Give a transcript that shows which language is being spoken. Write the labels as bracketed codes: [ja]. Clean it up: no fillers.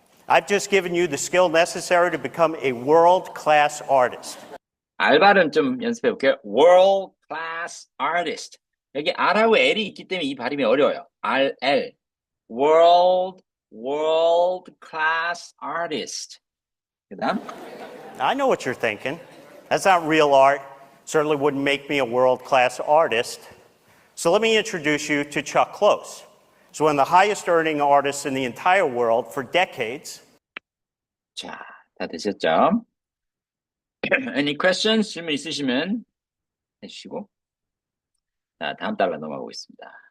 [en] I've just given you the skill necessary to become a world-class artist. [ko] R 발음 좀 연습해 볼게요. [en] World class artist. [ko] 여기 R하고 L이 있기 때문에 이 발음이 어려워요. RL. [en] World class artist. [ko] 그 다음. [en] I know what you're thinking. That's not real art. Certainly wouldn't make me a world-class artist. So let me introduce you to Chuck Close. He's one of the highest earning artists in the entire world for decades. [ko] 자, 다 되셨죠? [en] Any questions? [ko] 질문 있으시면 해주시고. 자, 다음 달로 넘어가 보겠습니다.